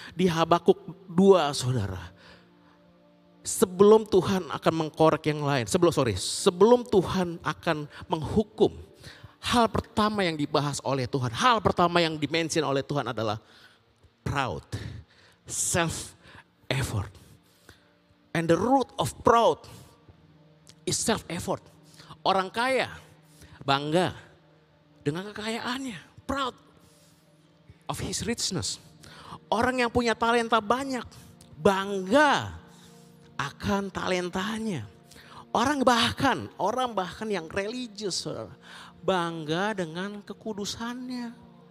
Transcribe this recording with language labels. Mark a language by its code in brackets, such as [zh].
[id] Di Habakuk 2, saudara. Sebelum Tuhan akan mengkorek yang lain. Sebelum Tuhan akan menghukum. Hal pertama yang dibahas oleh Tuhan. Hal pertama yang dimention oleh Tuhan adalah proud. [en] Self effort. And the root of proud is self effort. [id] Orang kaya bangga dengan kekayaannya. [en] Proud of his richness. [id] Orang yang punya talenta banyak bangga akan talentanya. Orang bahkan yang religius, saudara, bangga dengan kekudusannya.